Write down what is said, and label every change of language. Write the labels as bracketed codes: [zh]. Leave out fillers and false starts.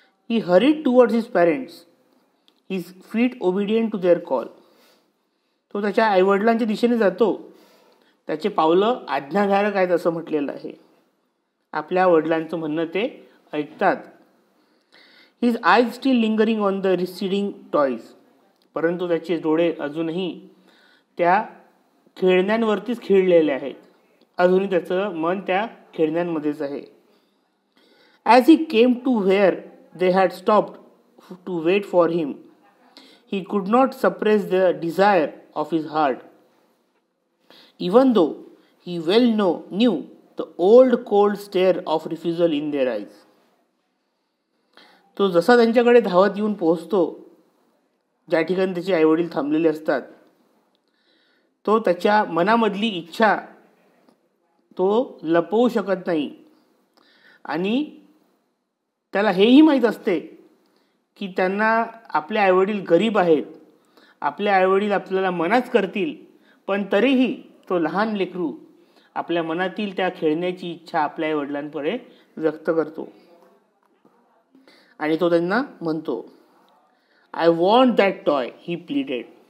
[en] He hurried towards his parents, his feet obedient to their call. [mr] तो त्याच्या आईवडिलांच्या दिशेने जातो, त्याचे पावलं आज्ञाधारक आहेत असं म्हटलेलं आहे. आपल्या वडिलांचं म्हणणं ते ऐकतात. [en] His eyes still lingering on the receding toys. [mr] परंतु त्याचे डोळे अजूनही त्या खेळण्यांवरतीच खिळलेले आहेत. अजूनही त्याचं मन त्या खेळण्यांमध्येच आहे. [en] As he came to where they had stopped to wait for him, he could not suppress the desire of his heart, even though he well knew the old cold stare of refusal in their eyes. [mr] तो जसा त्यांच्याकडे धावत येऊन पोहोचतो ज्या ठिकाणी त्याचे आईवडील थांबलेले असतात, तो त्याच्या मनामधली इच्छा तो लपवू शकत नाही आणि त्याला हेही माहीत असते की त्यांना आपले आईवडील गरीब आहेत, आपले आईवडील आपल्याला मनाच करतील, पण तरीही तो लहान लेकरू आपल्या मनातील त्या खेळण्याची इच्छा आपल्या आईवडिलांपुढे व्यक्त करतो आणि तो त्यांना म्हणतो, [en] I want that toy, he pleaded.